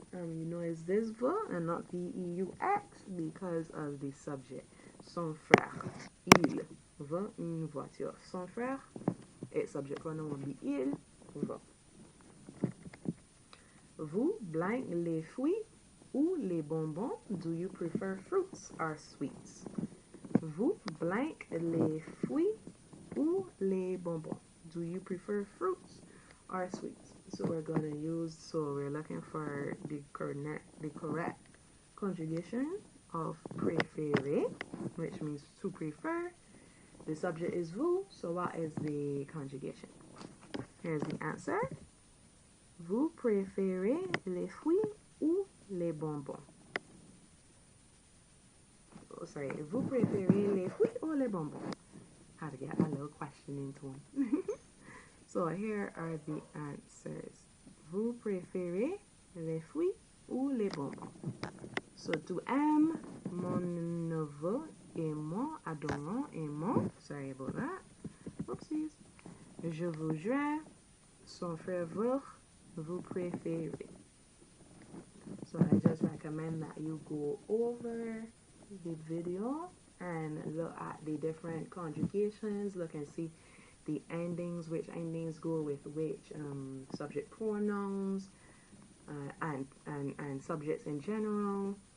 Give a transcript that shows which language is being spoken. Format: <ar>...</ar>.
<en>You know it's this veut and not V-E-U-X because of the subject.</en> <fr>Son frère, il veut une voiture.</fr> <en>Son frère, its subject pronoun will be</en> <fr>il veut. Vous blank les fruits ou les bonbons?</fr> <en>Do you prefer fruits or sweets?</en> <fr>Vous blank les fruits ou les bonbons?</fr> <en>Do you prefer fruits or sweets? So we're we're looking for the correct conjugation of préférer, which means to prefer. The subject is vous, so what is the conjugation? Here's the answer.</en> <fr>Vous préférez les fruits ou les bonbons? Oh, sorry, vous préférez les fruits ou les bonbons?</fr> <en>Had to get a little question into one. So here are the answers.</en> <fr>Vous préférez les fruits ou les bonbons?</fr> <en>So to M,</en> <fr>mon neveu et moi adorons aimons.</fr> <en>Sorry about that. Oopsies.</en> <fr>Je voudrais, son frère veut, vous préférez.</fr> <en>So I just recommend that you go over the video and look at the different conjugations, look and see the endings, which endings go with which subject pronouns and subjects in general.</en>